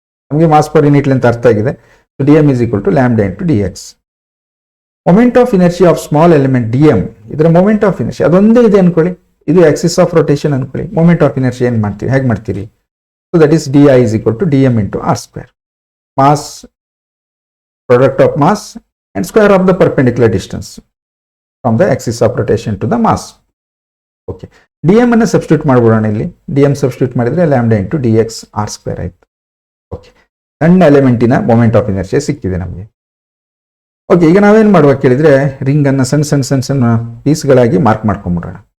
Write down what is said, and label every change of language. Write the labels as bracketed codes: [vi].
[en] ನಮಗೆ mass per unit length ಅರ್ಥ ಆಗಿದೆ. So D M is equal to lambda into D X. [kn] Moment of inertia of small element D M, ಇದರ moment of inertia ಅದೊಂದೇ ಇದೆ ಅನ್ಕೊಳ್ಳಿ, ಇದು Axis of rotation ಅನ್ಕೊಳ್ಳಿ. [en] Moment of inertia ಏನು ಮಾಡ್ತೀರಿ, ಹೇಗೆ ಮಾಡ್ತೀರಿ? So that is D I is equal to D M into R square. Mass, product of mass and square of the perpendicular distance from the axis of rotation to the mass. [kn] Okay, dm ಅನ್ನು substitute ಮಾಡ್ಬಿಡೋಣ. ಇಲ್ಲಿ dm substitute ಮಾಡಿದ್ರೆ lambda into D X R square ಆಯ್ತು. Okay, ಸಣ್ಣ ಎಲಿಮೆಂಟಿನ moment of inertia ಸಿಕ್ಕಿದೆ ನಮಗೆ. Okay, ಈಗ ನಾವೇನು ಮಾಡುವ ಕೇಳಿದ್ರೆ ರಿಂಗ್ ಅನ್ನು ಸಣ್ಣ ಸಣ್ಣ ಸಣ್ಣ ಸಣ್ಣ ಪೀಸ್ಗಳಾಗಿ ಮಾರ್ಕ್ ಮಾಡ್ಕೊಂಡ್ಬಿಡೋಣ.